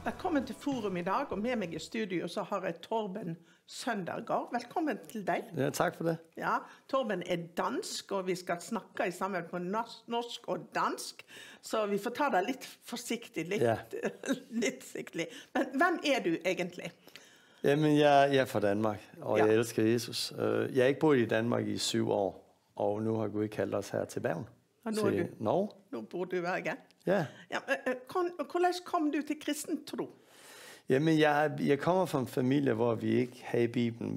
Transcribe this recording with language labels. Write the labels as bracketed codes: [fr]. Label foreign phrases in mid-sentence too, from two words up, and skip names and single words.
[no] Velkommen til Forum i dag, og med meg i studio så har jeg Torben Søndergaard. Velkommen til deg. [da] Ja, tak for det. [no] Ja, Torben er dansk, og vi skal snakke i sammen på norsk og dansk, så vi får ta det litt forsiktig, litt siktlig. Men hvem er du egentlig? [da] Jamen, jeg er fra Danmark, og jeg elsker Jesus. Jeg har ikke boet i Danmark i 7 år, og nu har Gud kaldt os her til Bergen. Og til Norge. [no] Nu bor du i Bergen. [da] Ja. [no] Hvordan kom du til kristen tro? [da] Jamen, jeg kommer fra en familie, hvor vi ikke havde Bibelen.